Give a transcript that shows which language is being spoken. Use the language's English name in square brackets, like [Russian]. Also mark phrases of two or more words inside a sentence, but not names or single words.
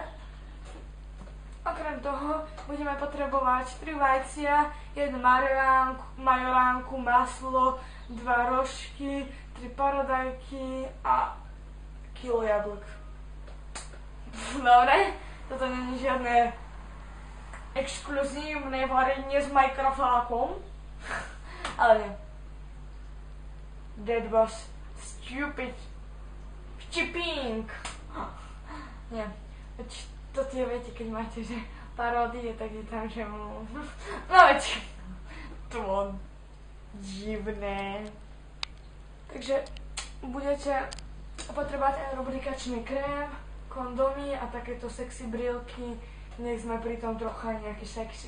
[Slovak] Okrem toho budeme potrebovať 3 vajcia, 1 majoránku, maslo, 2 rožky, 3 paradajky a kilo jablk. Dobre, toto nie je žiadne exkluzívne varenie s mikrofákom, ale nie. [English] That was stupid. [Slovak] Štipink. Nie. To tie viete, keď máte, že paródie, tak je tam, že no veď to divné. Takže budete potrebovať aj rubrikačný krém, kondomy a takéto sexy brilky, nech sme pri tom trocha nejaký sexy.